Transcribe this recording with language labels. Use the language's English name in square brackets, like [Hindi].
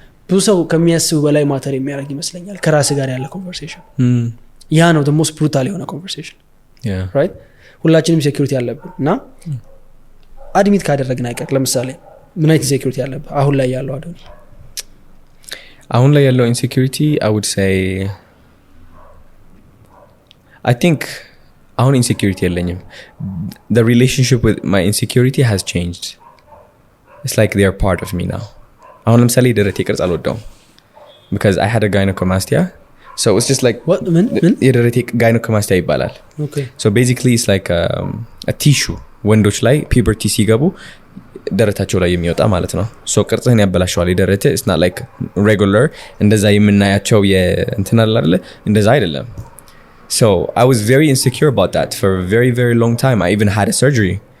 [Amharic] ብዙ ሰው ከሚያስቡ በላይ ማተር የሚያደርግ ይመስለኛል። ከራስ ጋር ያለ ኮንቨርሴሽን ያ ነው [English] the most brutal [Amharic] የሆነ ኮንቨርሴሽን [English] right። [Amharic] ሁላችንም ሴኩሪቲ ያለብን እና አድሚት ካደረግን አይቀር ለምሳሌ ምን አይነት ሴኩሪቲ ያለብን አሁን ላይ ያለው አይደል? አሁን ላይ ያለው [English] insecurity I would say I think [Amharic] አሁን [English] insecurity [Amharic] የለኝም። [English] the relationship with my insecurity has changed. It's like they are part of me now. [Amharic] አሁን ለምሳሌ ደረቴ ቅርጽ አልወደውም [English] because I had a [Amharic] gynecomastia. [English] So it's just like what [Amharic] የደረቴ gynecomastia ይባላል። [English] Okay. So basically it's like a tissue [Amharic] ወንዶች ላይ [English] puberty [Amharic] ሲገቡ ደረታቸው ላይ የሚወጣ ማለት ነው ሶ ቅርጽህን ያበላሸዋል የደረትህ [English] it's not like regular [Amharic] እንደዛ የምናያቸው እንትን አለ አይደለ እንደዛ አይደለም [English] so I was very insecure about that for a very very long time I even had a surgery